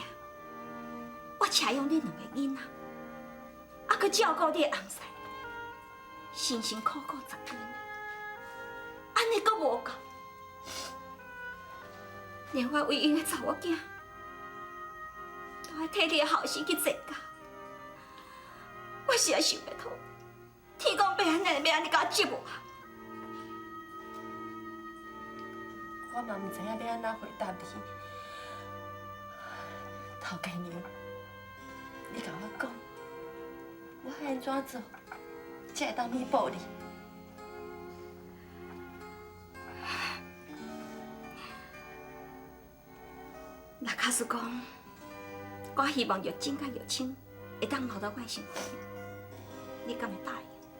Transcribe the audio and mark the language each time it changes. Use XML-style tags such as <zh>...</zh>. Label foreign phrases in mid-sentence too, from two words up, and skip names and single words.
<nan>我请养你两个囡仔，啊，佮照顾你的翁婿，辛辛苦苦10几年，安尼佫无够。连我唯一的查某囝，都爱替你的后事去坐驾。我实在想袂通，天公伯安尼要安尼甲我折磨。我嘛唔知影要安怎回答你。头家娘，你甲我讲，我爱安怎做，才会当弥补你？那假使讲，我希望玉珍甲玉清会当留到我的身边，你敢会答应？</nan>